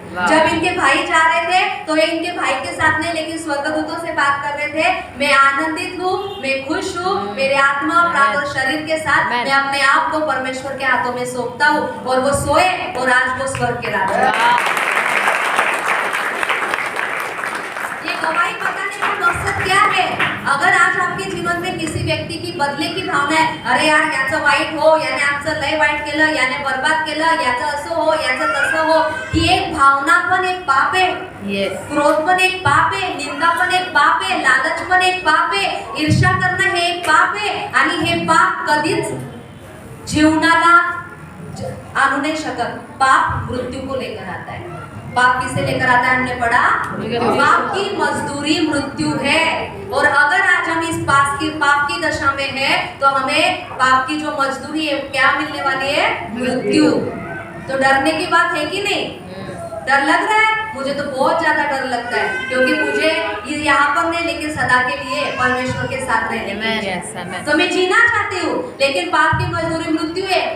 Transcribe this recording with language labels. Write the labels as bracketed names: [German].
[Hindi] जब इनके भाई जा रहे थे तो ये इनके भाई के साथ नहीं, लेकिन स्वर्गदूतों से बात कर रहे थे, मैं आनंदित हूँ, मैं खुश हूँ, मेरे आत्मा, प्राण और शरीर के साथ मैं अपने आप को परमेश्वर के हाथों में सौंपता हूँ। और वो सोए और आज वो स्वर्ग के राजा। ये गवाही बताने का मकसद क्या है? अगर आज आपके जीवन में किसी व्यक्ती की बदले की भावना [Marathi] आहे, अरे यार याचं वाईट हो, याने आमचं लय वाईट केलं, याने बर्बाद केलं, याचं असं हो, याचं तसं हो, ही एक भावना पण एक पाप आहे। क्रोध पण एक पाप आहे, निंदा पण एक पाप आहे, लालच पण एक पाप आहे, ईर्ष्या करणं हे एक पाप आहे। आणि हे पाप कधीच जीवनाला आणू नाही शकत। [Hindi] पाप मृत्यू को लेकर आता है। पाप किसे लेकर आता है? हमने पढ़ा, पाप की मजदूरी मृत्यु है। और अगर आज हम इस पाप की दशा में है तो हमें पाप की जो मजदूरी है क्या मिलने वाली है? मृत्यु। तो डरने की बात है कि नहीं? डर लग रहा है? मुझे तो बहुत ज्यादा डर लगता है, क्योंकि मुझे ये यहाँ पर नहीं, लेकिन सदा के लिए परमेश्वर के साथ रहने तो मैं जीना चाहती हूँ, लेकिन पाप की मजदूरी मृत्यु है।